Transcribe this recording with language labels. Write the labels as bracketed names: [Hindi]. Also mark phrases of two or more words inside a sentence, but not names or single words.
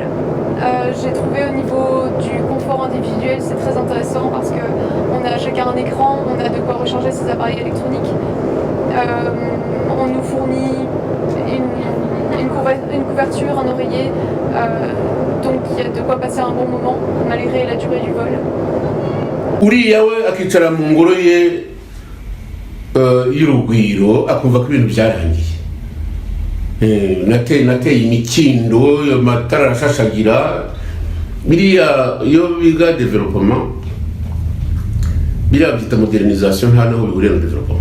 [French] J'ai trouvé au niveau du confort individuel, c'est très intéressant parce qu'on a chacun un écran, on a de quoi recharger ses appareils électroniques. On nous fournit une couverture, un oreiller, donc il y a de quoi passer un bon moment malgré la durée du vol. [Kinyarwanda] uriya we akicara mu ngoro ye y'urugwiro akumva ko ibintu byarangiye. Nateye imikindo, amatara arashashagira, biriya iyo biga development, biriya byita modernisation, nta naho bihuriye na development.